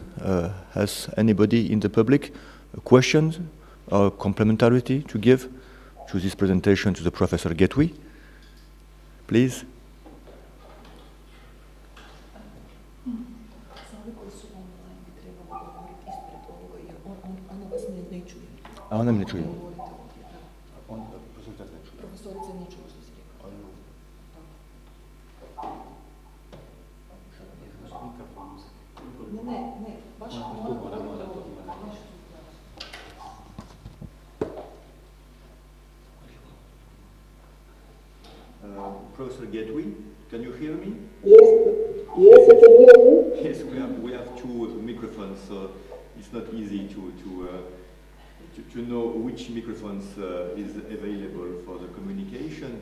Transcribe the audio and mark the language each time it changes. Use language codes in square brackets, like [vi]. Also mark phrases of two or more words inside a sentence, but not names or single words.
[en] Has anybody in the public questions or complementarity to give to this presentation to the Professor Gateway? [hr] Please. A ona me ne čuje. Profesorica ne čuje što si rekao. Ne, baš [en] Professor Gateway, can you hear me? Yes, I can hear you. Yes, we have two microphones, so it's not easy to know which microphones is available for the communication.